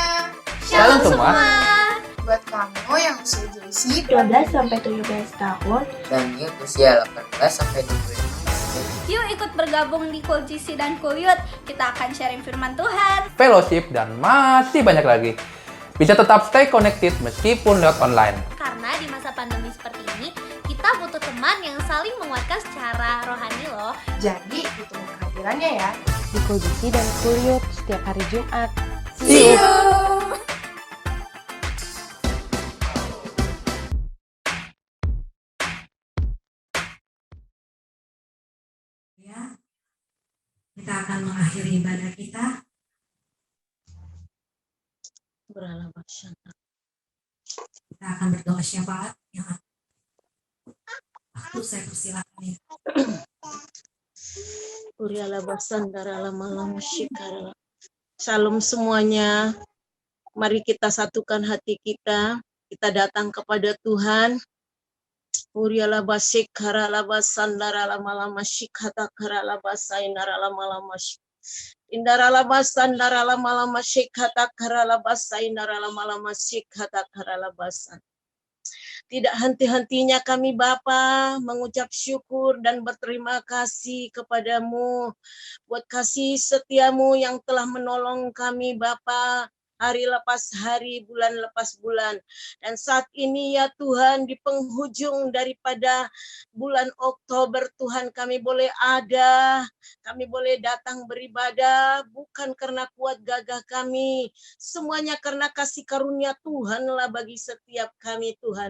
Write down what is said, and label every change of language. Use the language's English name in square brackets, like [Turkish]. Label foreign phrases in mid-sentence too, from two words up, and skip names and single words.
[Indonesian] Shalom semua. buat kamu yang usia JC 12 sampai 17 tahun dan Youth usia 18 sampai 25. Yuk ikut bergabung di Cool GC dan Cool Youth. Kita akan sharing firman Tuhan, fellowship, dan masih banyak lagi. Bisa tetap [English] stay connected [Indonesian] meskipun lewat online. karena di masa pandemi seperti ini, kita butuh teman yang saling menguatkan secara rohani loh. Jadi ditunggu kehadirannya ya. di Cool GC dan Cool Youth setiap hari Jumat. [English] See you! [Indonesian] Ya, kita akan mengakhiri ibadah kita. Kita akan berdoa syafaat. Ya. Waktu saya persilakan ya. Shalom semuanya. Mari kita satukan hati kita. Kita datang kepada Tuhan. Uriala basik karala basandara lama lama shikata karala basainara lama lama indara lama sandara lama lama shikata karala basainara lama lama shikata karala basan. Tidak henti-hentinya kami Bapa mengucap syukur dan berterima kasih kepadamu buat kasih setiamu yang telah menolong kami Bapa. Hari lepas hari, bulan lepas bulan. Dan saat ini ya Tuhan, di penghujung daripada bulan Oktober, Tuhan kami boleh ada, kami boleh datang beribadah, bukan karena kuat gagah kami, semuanya karena kasih karunia Tuhanlah bagi setiap kami Tuhan.